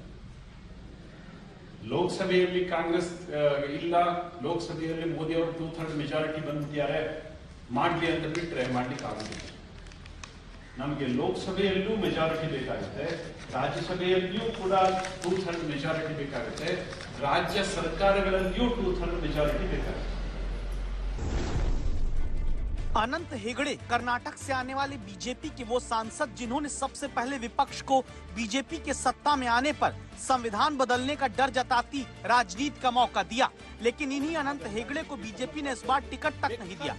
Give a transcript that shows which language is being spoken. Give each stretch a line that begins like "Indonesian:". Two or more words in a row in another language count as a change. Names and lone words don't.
Kannada: ಲೋಕಸಭೆಯಲ್ಲಿ ಕಾಂಗ್ರೆಸ್ ಇಲ್ಲ, ಲೋಕಸಭೆಯಲ್ಲಿ ಮೋದಿ ಅವರು 2/3 ಮೆಜಾರಿಟಿ ಬಂದಿದ್ದಾರೆ, ಮಾಡಲಿ ಅಂತ ಬಿಟ್ಟರೆ ಮಾಡ್ಲಿಕ್ಕೆ ಆಗುದಿಲ್ಲ. ನಮಗೆ ಲೋಕಸಭೆಯಲ್ಲೂ ಮೆಜಾರಿಟಿ ಬೇಕಾಗುತ್ತೆ, ರಾಜ್ಯಸಭೆಯಲ್ಲಿಯೂ ಕೂಡ 2/3 ಮೆಜಾರಿಟಿ ಬೇಕಾಗುತ್ತೆ, ರಾಜ್ಯ ಸರ್ಕಾರಗಳಲ್ಲಿಯೂ 2/3 ಮೆಜಾರಿಟಿ ಬೇಕಾಗುತ್ತೆ.
Hindi: अनंत हेगड़े कर्नाटक से आने वाले बीजेपी के वो सांसद जिन्होंने सबसे पहले विपक्ष को बीजेपी के सत्ता में आने पर संविधान बदलने का डर जताती राजनीति का मौका दिया, लेकिन इन्हीं अनंत हेगड़े को बीजेपी ने इस बार टिकट तक नहीं दिया।